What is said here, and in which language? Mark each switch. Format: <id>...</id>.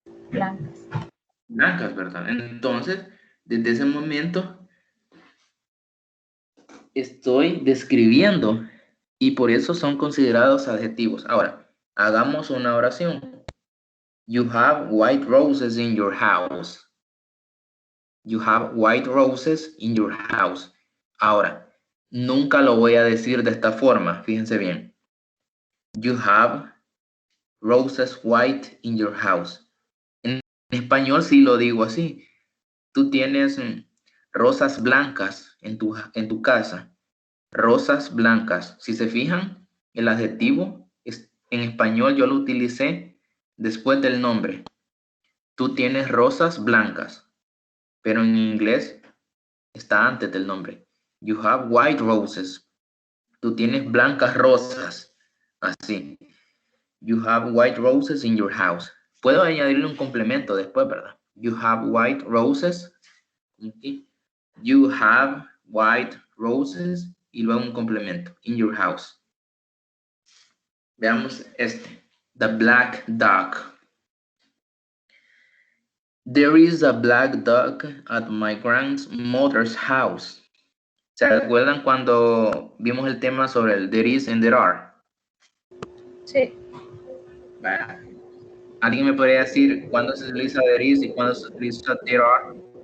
<es>Blancas. blancas, ¿verdad? Entonces, desde ese momento estoy describiendo y por eso son considerados adjetivos. Ahora, hagamos una oración.</es> <en>You have white roses in your house. You have white roses in your house.</en> <es>Ahora, nunca lo voy a decir de esta forma, fíjense bien.</es> <en>You have roses white in your house.</en> <es>En español sí lo digo así. Tú tienes rosas blancas en tu casa. Rosas blancas. Si se fijan, el adjetivo en español yo lo utilicé después del nombre. Tú tienes rosas blancas, pero en inglés está antes del nombre.</es> <en>You have white roses.</en> <es>Tú tienes blancas rosas. Así.</es> <en>You have white roses in your house.</en> <es>Puedo añadirle un complemento después, ¿verdad?</es> <en>You have white roses. You have white roses</en> <es>y luego un complemento.</es> <en>In your house.</en> <es>Veamos este.</es> <en>The black dog. There is a black dog at my grandmother's house.</en> <es>¿Se acuerdan cuando vimos el tema sobre el</es> <en>there is and there are?</en> <es>Sí. Vaya. ¿Alguien me podría decir cuándo se utiliza there is y cuándo se utiliza there are?</es>